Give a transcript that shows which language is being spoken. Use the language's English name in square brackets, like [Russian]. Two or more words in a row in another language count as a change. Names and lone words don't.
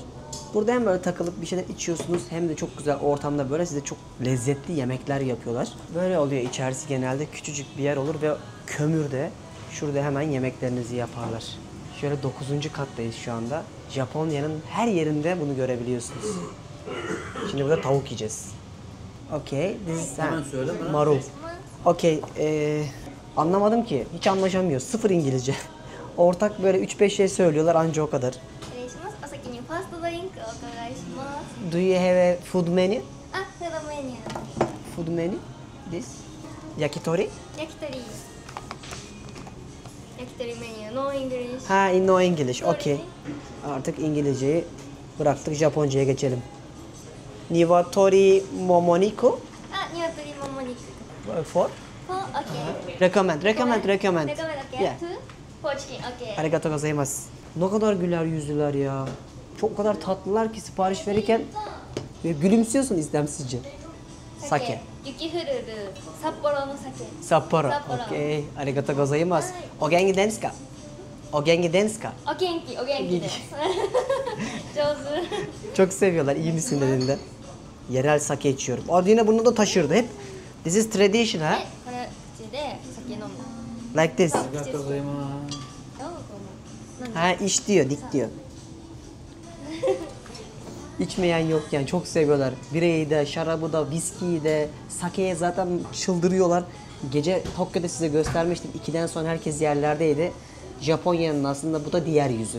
[Turkish] Burada hem böyle takılıp bir şeyler içiyorsunuz hem de çok güzel ortamda böyle size çok lezzetli yemekler yapıyorlar. Böyle oluyor içerisi genelde küçücük bir yer olur ve kömürde şurada hemen yemeklerinizi yaparlar. Şöyle 9. kattayız şu anda. Japonya'nın her yerinde bunu görebiliyorsunuz. Şimdi burada tavuk yiyeceğiz. [English] Okay, this is [Turkish] marul. Okay, anlamadım ki. Hiç anlaşamıyoruz. Sıfır İngilizce. Ortak böyle 3-5 şey söylüyorlar anca o kadar. [Japanese] 失礼します。お先にファーストドリンクお伺いします。 [English] Do you have a food menu? [Japanese] あ、フードメニュー。 [English] Food menu? This? Yakitori? [Japanese] 焼き鳥。焼き鳥メニュー、 [English] no English. Ha, no English. Okay. [Turkish] Artık İngilizceyi bıraktık. Japonca'ya geçelim. [Japanese] 鶏もも肉? あ、ニワトリもも肉。 [English] For? four, okay. Recommend. recommend okay. Yeah. two four chicken, okay. [Japanese] ありがとうございます. [Turkish] Ne kadar güler yüzlüler ya. Çok kadar tatlılar ki sipariş verirken gülümsüyorsun istemsizce. [Japanese] Sake. 雪降るる札幌の酒。 Sapporo. 札幌。 [English] Okay. [Japanese] ありがとうございます。お元気ですか？お元気ですか? お元気、お元気です。上手。 [Turkish] Çok seviyorlar. İyi misin dediğinde. Yerel sake içiyorum. Orada yine bunu da taşırdı hep. [English] This is tradition ha? [Japanese] で、これ口で酒飲む。 [English] Like this. [Japanese] どうこの。 [Turkish] Ha iç diyor, dik diyor. İçmeyen yok yani çok seviyorlar. Bireyi de, şarabı da, viskiyi de, sakeye zaten çıldırıyorlar. Gece Tokyo'da size göstermiştim. 2'den sonra herkes yerlerdeydi. Japonya'nın aslında bu da diğer yüzü.